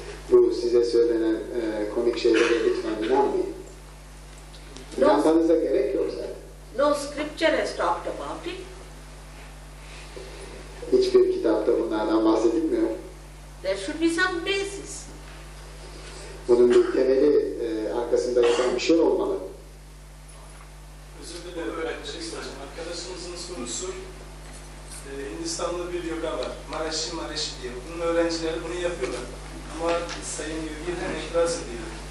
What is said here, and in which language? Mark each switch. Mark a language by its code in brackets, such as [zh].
[tr] Bu size söylenen komik şeylere lütfen inanmayın. İnanmanıza gerek yok zaten. [en] No scripture has talked about it. [tr] Hiçbir kitapta bunlardan bahsedilmiyor. [en] There should be some basis. [tr] Bunun bir temeli arkasında yatan bir şey olmalı. Özür dilerim, arkadaşımızın sorusu Hindistanlı bir yoga var. Marashi diye. Bunun öğrencileri bunu yapıyorlar. Ama Sayın Yürgin itiraz ediyor.